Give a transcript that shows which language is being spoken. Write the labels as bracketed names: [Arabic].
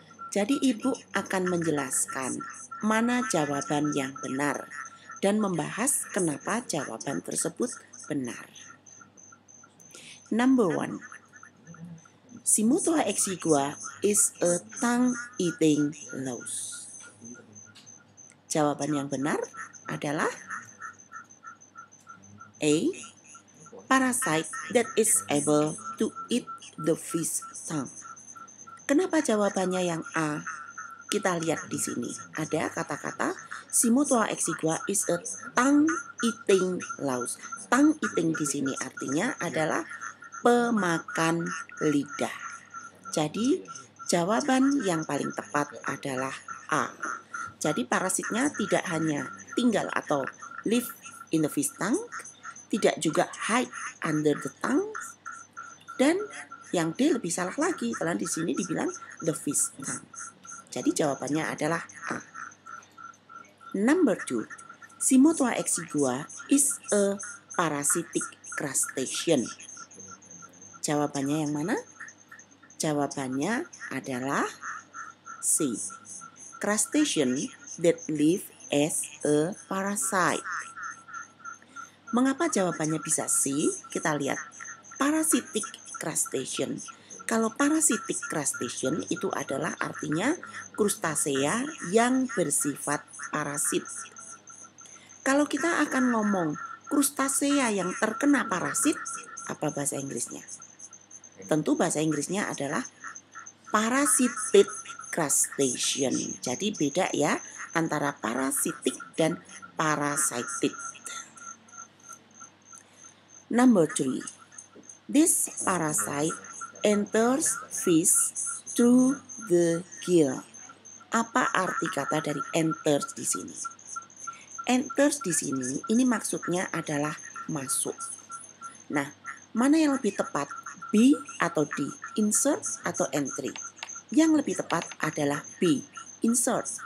[Indonesian] Jadi ibu akan menjelaskan mana jawaban yang benar dan membahas kenapa jawaban tersebut benar. [English] Number 1. Si Mutua Exigua is a tongue-eating louse. [Indonesian] Jawaban yang benar adalah A. [English] Parasite that is able to eat the fish tongue. [Indonesian] Kenapa jawabannya yang A? Kita lihat di sini. Ada kata-kata Si Mutua Exigua [English] is a tongue-eating louse. [Indonesian] Tongue-eating di sini artinya adalah pemakan lidah. Jadi jawaban yang paling tepat adalah A. Jadi parasitnya tidak hanya tinggal atau [English] live in the fish tongue, [Indonesian] tidak juga [English] hide under the tongue, [Indonesian] dan yang D lebih salah lagi karena di sini dibilang [English] the fish tongue. [Indonesian] Jadi jawabannya adalah A. [English] Number 2. Si Mutua Exigua is a parasitic crustacean. [Indonesian] Jawabannya yang mana? Jawabannya adalah C. [English] Crustacean that live as a parasite. [Indonesian] Mengapa jawabannya bisa C? Kita lihat. Parasitic crustacean. Kalau parasitic crustacean itu adalah artinya krustasea yang bersifat parasit. Kalau kita akan ngomong krustasea yang terkena parasit, apa bahasa Inggrisnya? Tentu bahasa Inggrisnya adalah parasitic crustacean. Jadi beda ya antara parasitic dan parasitic. [English] Number 3. This parasite enters fish through the gill. [Indonesian] Apa arti kata dari enters di sini? Enters di sini ini maksudnya adalah masuk. Nah, mana yang lebih tepat? B atau D? Insert atau entry? Yang lebih tepat adalah B, insert.